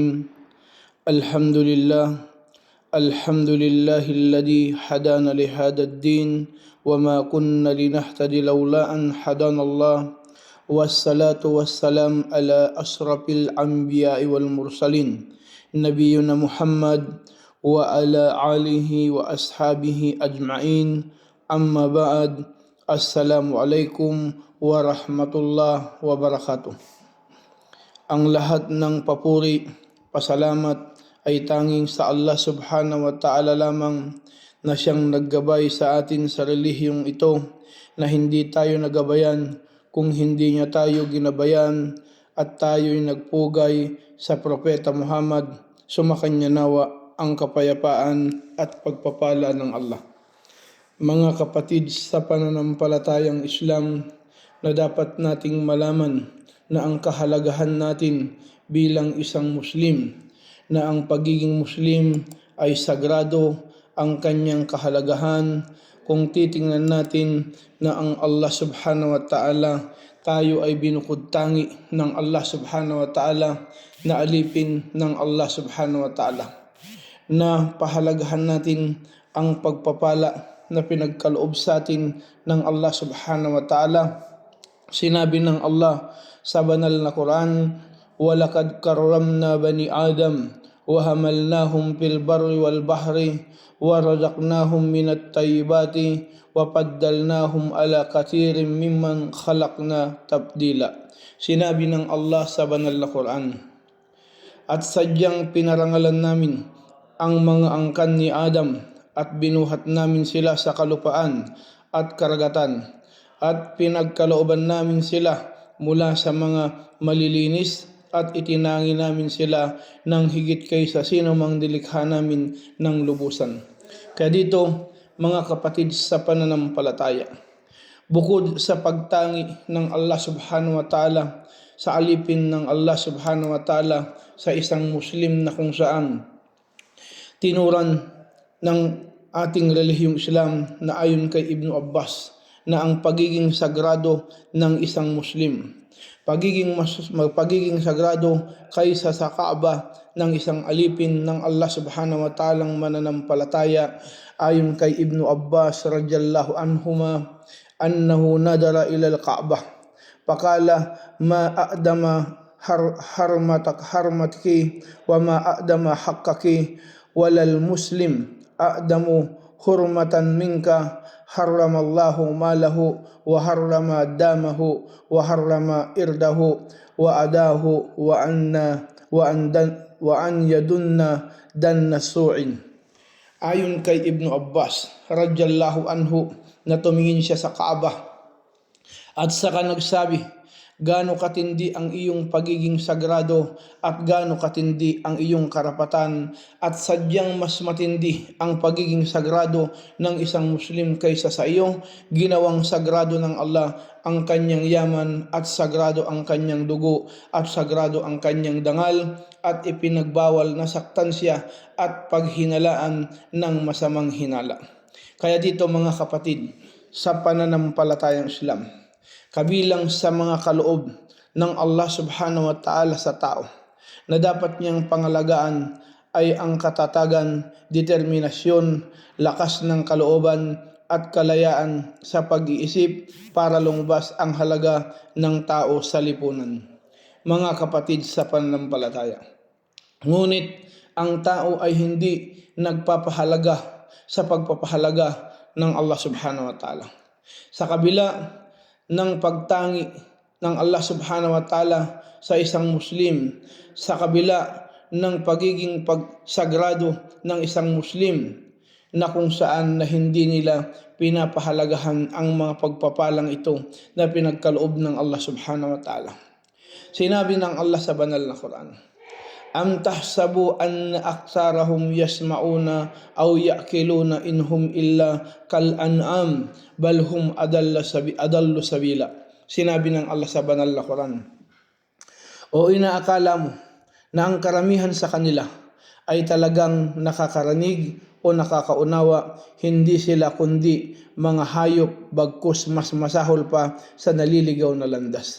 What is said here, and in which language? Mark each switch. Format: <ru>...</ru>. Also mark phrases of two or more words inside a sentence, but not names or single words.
<ar>الحمد لله الحمد لله الذي هدانا لهذا الدين وما كنا لنهتدي لولا أن هدانا الله، والصلاة والسلام على أشرف الأنبياء والمرسلين نبينا محمد وعلى آله وأصحابه أجمعين. أما بعد. السلام عليكم ورحمة الله وبركاته.</ar> <tl>Ang lahat ng papuri, pasalamat ay tanging sa Allah</tl> <ar>سبحانه وتعالى</ar> <tl>lamang, na siyang naggabay sa atin sa relihiyong ito, na hindi tayo nagabayan kung hindi niya tayo ginabayan, at tayo'y nagpugay sa Propeta Muhammad. Sumakanya nawa ang kapayapaan at pagpapala ng Allah. Mga kapatid sa pananampalatayang Islam, na dapat nating malaman na ang kahalagahan natin bilang isang Muslim, na ang pagiging Muslim ay sagrado ang kanyang kahalagahan. Kung titingnan natin na ang Allah</tl> <ar>سبحانه وتعالى,</ar> <tl>tayo ay binukod-tangi ng Allah</tl> <ar>سبحانه وتعالى,</ar> <tl>na alipin ng Allah</tl> <ar>سبحانه وتعالى,</ar> <tl>na pahalagahan natin ang pagpapala na pinagkaloob sa atin ng Allah</tl> <ar>سبحانه وتعالى.</ar> <tl>Sinabi ng Allah sa banal na Quran,</tl> <ar>وَلَقَدْ كَرَّمْنَا بَنِي آدَمَ وَحَمَلْنَاهُمْ فِي الْبَرِّ وَالْبَحْرِ وَرَزَقْنَاهُمْ مِنَ الطَّيِّبَاتِ وَفَضَّلْنَاهُمْ عَلَى كَثِيرٍ مِّمَّنْ خَلَقْنَا تَفْضِيلًا.</ar> <tl>Sinabi ng Allah sa banal na Quran, at sadyang pinarangalan namin ang mga angkan ni Adam, at binuhat namin sila sa kalupaan at karagatan, at pinagkalooban namin sila mula sa mga malilinis, at itinangi namin sila ng higit kaysa sino mang nilikha namin ng lubusan. Kaya dito, mga kapatid sa pananampalataya, bukod sa pagtangi ng Allah</tl> <ar>سبحانه وتعالى,</ar> <tl>sa alipin ng Allah</tl> <ar>سبحانه وتعالى</ar> <tl>sa isang Muslim, na kung saan tinuran ng ating relihiyong Islam na ayon kay Ibn Abbas, na ang pagiging sagrado ng isang Muslim, pagiging sagrado kaysa sa Kaaba ng isang alipin ng Allah</tl> <ar>سبحانه وتعالى</ar> <tl>mananampalataya, ayon kay Ibn Abbas</tl> <ar>رضي الله عنهما أنه نظر إلى الكعبة فقال ما أعظم حرمتك وما أعظم حقك وللمسلم أعظم حرمة منك حرم الله ماله وحرم دمه وحرم عرضه وأذاه وأن يظن ظن السوء.</ar> <tl>Ayon kay Ibn Abbas</tl> <ar>رضي الله عنه,</ar> <tl>na tumingin siya sa Kaaba at saka nagsabi, gaano katindi ang iyong pagiging sagrado at gaano katindi ang iyong karapatan, at sadyang mas matindi ang pagiging sagrado ng isang Muslim kaysa sa iyo. Ginawang sagrado ng Allah ang kanyang yaman, at sagrado ang kanyang dugo, at sagrado ang kanyang dangal, at ipinagbawal na saktan siya at paghinalaan ng masamang hinala. Kaya dito, mga kapatid sa pananampalatayang Islam, kabilang sa mga kaloob ng Allah</tl> <ar>سبحانه وتعالى</ar> <tl>sa tao na dapat niyang pangalagaan ay ang katatagan, determinasyon, lakas ng kalooban at kalayaan sa pag-iisip para lumabas ang halaga ng tao sa lipunan. Mga kapatid sa pananampalataya, ngunit ang tao ay hindi nagpapahalaga sa pagpapahalaga ng Allah</tl> <ar>سبحانه وتعالى.</ar> <tl>Sa kabila ng pagtangi ng Allah</tl> <ar>سبحانه وتعالى</ar> <tl>sa isang Muslim, sa kabila ng pagiging pagsagrado ng isang Muslim, na kung saan na hindi nila pinapahalagahan ang mga pagpapalang ito na pinagkaloob ng Allah</tl> <ar>سبحانه وتعالى.</ar> <tl>Sinabi ng Allah sa banal na Quran,</tl> <ar>أم تحسب أن أكثرهم يسمعون أو يعقلون إن هم إلا كالأنعام بل هم أضل سبيلا.</ar> <tl>Sinabi ng Allah sa banal na Quran, o inaakala mo na ang karamihan sa kanila ay talagang nakakarinig o nakakaunawa, hindi sila kundi mga hayop, bagkus mas masahol pa sa naliligaw na landas.</tl>